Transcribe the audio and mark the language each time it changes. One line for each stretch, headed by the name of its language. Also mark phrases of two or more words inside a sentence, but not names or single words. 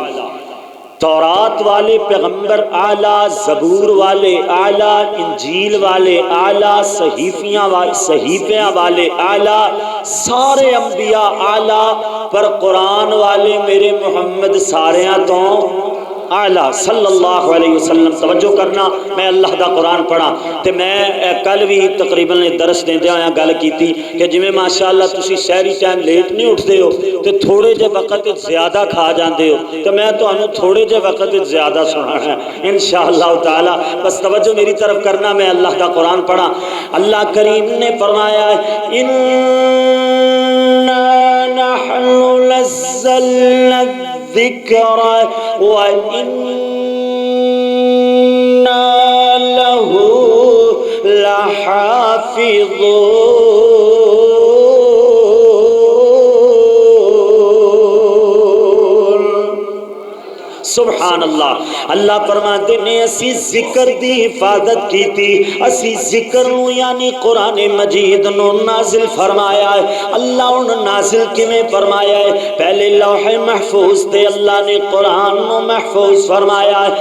Punjabi: تورات والے پیغمبر اعلیٰ، زبور والے اعلیٰ، انجیل والے اعلیٰ، صحیفیاں والے اعلیٰ، سارے انبیاء اعلیٰ، پر قرآن والے میرے محمد ساریاں تو اعلیٰ
Arabic: صلی اللہ علیہ وسلم.
Punjabi: توجہ کرنا، میں اللہ دا قرآن پڑھا تے میں کل بھی تقریباً درس دیندے آیا گل کیتی کہ جویں ماشاءاللہ تسی شہری ٹائم لیٹ نہیں اٹھدے ہو تے تھوڑے جے وقت زیادہ کھا جاندے ہو، تے میں تانوں تھوڑے جے وقت زیادہ سنانا ہے
Arabic: انشاءاللہ تعالی.
Punjabi: بس توجہ میری طرف کرنا، میں اللہ دا قرآن پڑھا. اللہ کریم نے فرمایا
Arabic: اِنَّا نَحْنُ نَزَّلْنَا الذِّكْرَ وَإِنَّا لَهُ لَحَافِظُونَ. سبحان اللہ.
Punjabi: اللہ فرماتے نے اسی ذکر دی حفاظت کی تھی، اسی ذکر نو یعنی قرآن مجید نو نازل فرمایا ہے. اللہ ان نازل کیویں فرمایا ہے؟ پہلے لوح محفوظ تے اللہ نے قرآن نو محفوظ فرمایا ہے.